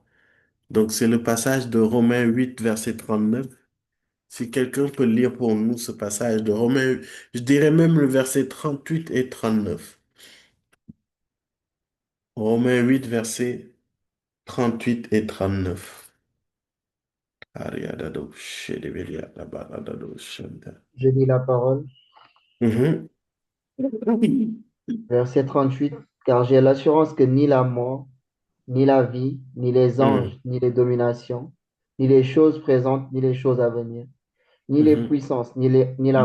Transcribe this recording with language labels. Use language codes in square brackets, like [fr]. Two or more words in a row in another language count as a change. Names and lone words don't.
[fr] Donc, c'est le passage de Romains 8, verset 39. Si quelqu'un peut lire pour nous ce passage de Romains, je dirais même le verset 38 et 39. Romains 8, verset 38 et 39. Ariadado, shedebelia, labaradado, shanda. Je lis la parole. Mhm. Verset 38. Car j'ai l'assurance que ni la mort, ni la vie, ni les Mhm. anges, ni les dominations, ni les choses présentes, ni les choses à venir, ni les Mhm. puissances, ni la